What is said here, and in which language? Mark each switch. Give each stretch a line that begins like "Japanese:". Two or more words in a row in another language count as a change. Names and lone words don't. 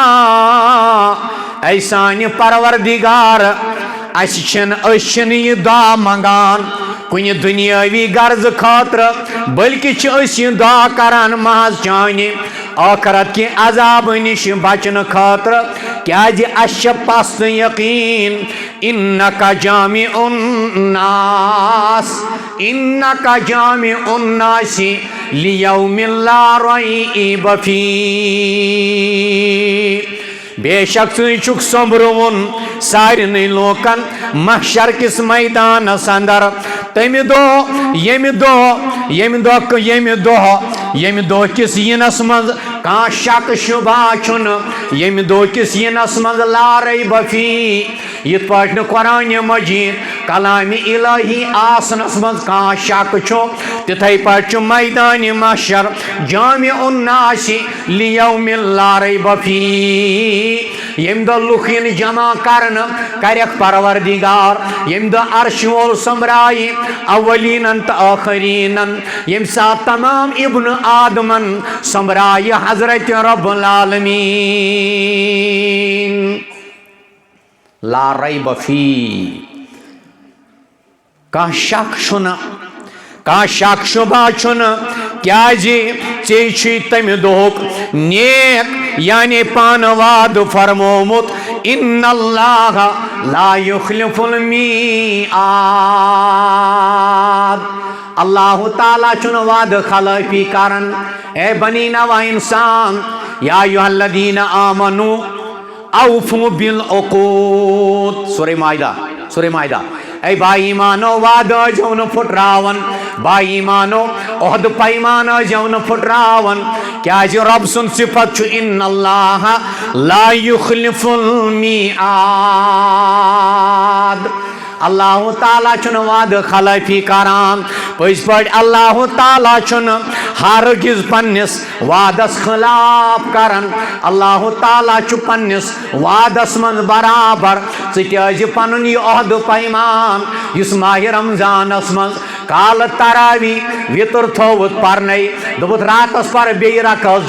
Kashmiri: اے سانہِ پروردِگار أسۍ چھِنہٕ یہِ دعا منٛگان کُنہِ دُنیٲوی غرضہٕ خٲطرٕ بٔلکہِ چھِ أسۍ یہِ دعا کران محض چانہِ ٲخرت کہِ عذابہٕ نِش بچنہٕ خٲطرٕ کیٛازِ اَسہِ چھِ پستہٕ یقیٖن
Arabic: اِنَّکَ جامع الناس اِنَّکَ جامع الناس لیومٍ لا ریب فیہ
Kashmiri: بے شک ژٕے چھُکھ سوٚمبروُن سارنٕے لوٗکن محشر کِس میدانس اندر تَمہِ دۄہ کِس یِنس منٛز کانٛہہ شک شُبہ چھُنہٕ ییٚمہِ دۄہ کِس یِنس منٛز
Arabic: لا ریب
Kashmiri: فیہ یِتھ پٲٹھۍ نہٕ قرآنِ مجیٖد کلامِ الہی آسنس منٛز کانٛہہ شک چھُ تِتھَے پٲٹھۍ چھُ میدانِ محشر
Arabic: جامع الناس لیومٍ لا ریب فیہ
Kashmiri: ییٚمہِ دۄہ لُکھ یِن جمع کرنہٕ کرٮ۪کھ پروردِگار ییٚمہِ دۄہ عرشہِ وول سوٚمبرایہِ اولیٖنن تہٕ ٲخریٖنن ییٚمہِ ساتہٕ تمام ابنہٕ آدمن سوٚمبرایہِ حضرت رب العالمیٖن
Arabic: لا ریب فیہ
Kashmiri: کانٛہہ شک چھُنہٕ کانٛہہ شک شُبہ چھُنہٕ کیٛازِ ژےٚ چھُے تَمہِ دۄہُک نیک یعنی پانہٕ وعدٕ فرمومُت
Arabic: اِنَّ اللّٰهَ لا یُخلِفُ
Kashmiri: المیعاد اللہ تعالیٰ چھُنہٕ وعدٕ خلٲفی کران اے بنی نوع انسان یا
Arabic: ایُہا الذین آمنوا اوفوا بالعقود
Kashmiri: سورہ مائدہ اے بائی ایمانو وعدٕ ٲسۍزیو نہٕ پھٕٹراوان بائی ایمانو عہد پیمان ٲسۍزیو نہٕ پھٕٹراوان کیٛازِ رۄب سُنٛد صفت چھُ
Arabic: اِنَّ اللّٰهَ لا یُخلِفُ المیعاد
Kashmiri: اللہ تعالیٰ چھُنہٕ وعدٕ خلٲفی کران پٔزۍ پٲٹھۍ اللہ تعالیٰ چھُنہٕ ہرگز پننِس وعدس خلاف کران اللہ تعالیٰ چھُ پننِس وعدس منٛز برابر ژٕ تہِ ٲسۍ پنُن یہِ عہد پیمان یُس ماہِ رمضانس منٛز کالہٕ تراوی وِتُر تھووُتھ پرنے دوٚپُتھ راتس پر بیٚیہِ رکعت